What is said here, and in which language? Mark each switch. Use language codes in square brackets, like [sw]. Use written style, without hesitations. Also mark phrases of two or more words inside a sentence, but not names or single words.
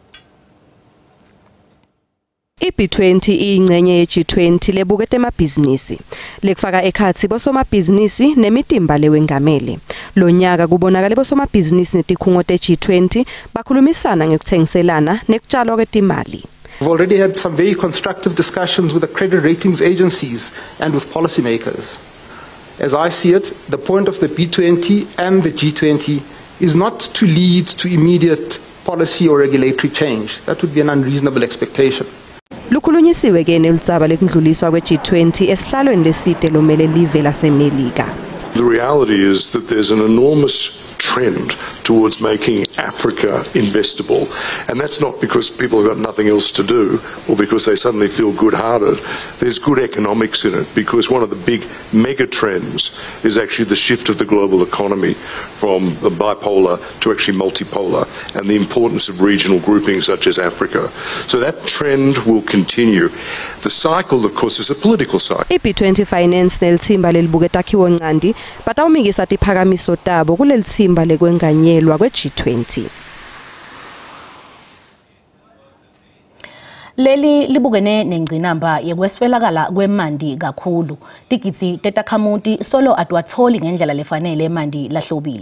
[ss] iB20 iyingxenye ye-G20 lebukete emabhizinisi lekufaka ekhathi bosomabhizinisi nemitimba lewengamele. Lo nyaka kubonakala bosomabhizinisi netikhungo te-G20 bakhulumisana ngekuthengiselana nekutshalwa kwetimali. [en] We've already had some very constructive discussions with the credit ratings agencies and with policymakers. As I see it, the point of the B20 and the G20 is not to lead to immediate policy or regulatory change. That would be an unreasonable expectation. [ss] Lukhulunyisiwe ke nelutsaba lekundluliswa kwe-G20 esihlalweni leside lomele live laseMelika. [en] The reality is that there's an enormous trend towards making Africa investable, and that's not because people have got nothing else to do or because they suddenly feel good-hearted. There's good economics in it because one of the big mega trends is actually the shift of the global economy from the bipolar to actually multipolar, and the importance of regional groupings such as Africa. So that trend will continue. The cycle, of course, is a political cycle. [ss] iB20 Finance nelithimba lelibuke takhiwo nqandi batawumikisa tiphakamiso tabo kuleli thimba lekwenganyelwa kwe-G20. Leli libukene nengcinamba yekweswelakala kwemandi kakhulu. Tigitsi tetakhamuti solo atwatholi ngendlela lefanele emandi lahlobile.